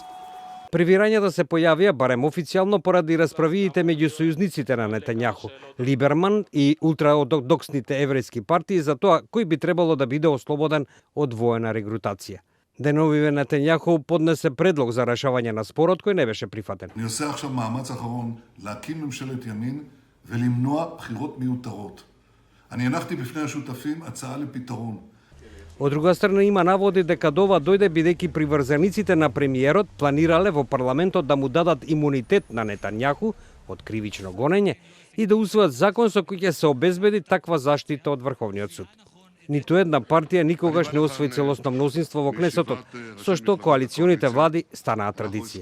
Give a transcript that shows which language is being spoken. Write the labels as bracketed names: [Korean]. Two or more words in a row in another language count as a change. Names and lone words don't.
[Macedonian] Превирањата се појавија барем официјално поради расправиите меѓу сојузниците на Нетањаху, Либерман и ултраортодоксните еврејски партии за тоа кој би требало да биде ослободен од воена регрутација. Деновиве Нетањаху поднесе предлог за решавање на спорот кој не беше прифатен. [Hebrew] אני עושה עכשיו מאמץ אחרון להקים ממשלת ימין ולמנוע בחירות מיותרות. אני הנחתי בפני השותפים הצעה לפתרון. [Macedonian] Од друга страна има наводи дека до ова дојде бидејќи приврзениците на премиерот планирале во парламентот да му дадат имунитет на Нетањаху од кривично гонење и да усвојат закон со кој ќе се обезбеди таква заштита од Врховниот суд. Ниту една партија никогаш не освои целосно мнозинство во Кнесетот, со што коалиционите влади станаа традиција.